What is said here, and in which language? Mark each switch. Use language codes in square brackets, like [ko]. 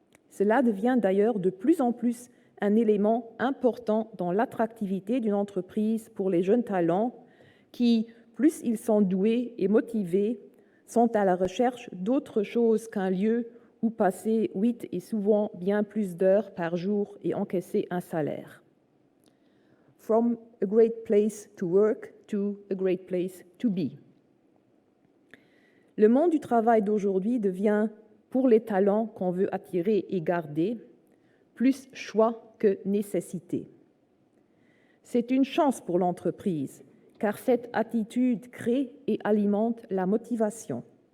[fr] Cela devient d'ailleurs de plus en plus un élément important dans l'attractivité d'une entreprise pour les jeunes talents qui, plus ils sont doués et motivés, sont à la recherche d'autre chose qu'un lieu où passer 8 et souvent bien plus d'heures par jour et encaisser un salaire. [en] From a great place to work to a great place to be. [fr] Le monde du travail d'aujourd'hui devient, pour les talents qu'on veut attirer et garder, plus choix que nécessité. C'est une chance pour l'entreprise, car cette attitude crée et alimente la motivation.